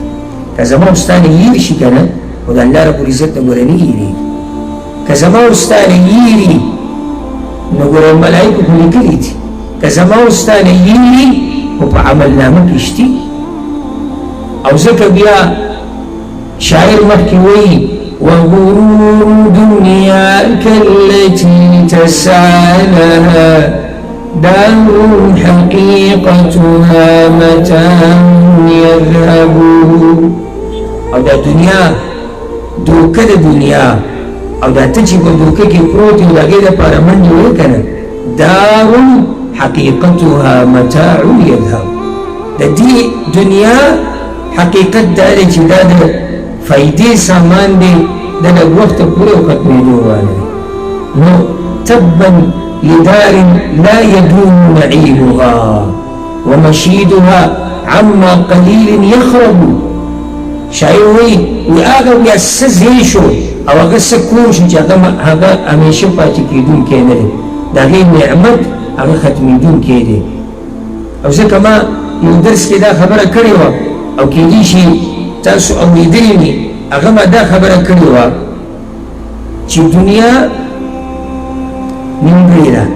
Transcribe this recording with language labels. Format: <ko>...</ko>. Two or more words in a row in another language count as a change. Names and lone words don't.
<ps>که زما او ستا نه هېر شي که نه، خو د الله رب العزت نه ګوره نه هېرېږي. که زما او ستا نه هېري نو ګوره ملایکو خو لیکلي دي، که زما او ستا نه هېري خو په عملنامه کې شتي. او ځکه بیا شاعر مخکې وایي</ps> <ar>وغرور دنیاك التي تسعى لها دار حقيقتها متاع يذهب.</ar> <ps>او دا دنیا دوکه د دنیا او دا ته چې په دوکه کې پروت یو د هغې دپاره منډې وایې که نه،</ps> <ar>دار حقیقتها متاع یذهب.</ar> <ps>د دې دنیا حقیقت دا دی چې دا د فایدې سامان دی، د لږ وخته پورې او ختمېدو والی.</ps> <ar>نو تبا لدار لا يدوم نعيمها ومشيدها عما قليل يخرب.</ar> <ps>شاعر وایي هغه بیا څه ځای شو او هغه څه کور شو چې هغه همیشه پاتې کېدونکی نه دی، د هغې نعمت هغه ختمېدونکی دی. او ځکه ما یو درس کې دا خبره کړې وه او کېدای شي تاسو اورېدلې وي، هغه ما دا خبره کړې وه چې دنیا نیمګړې ده.</ps>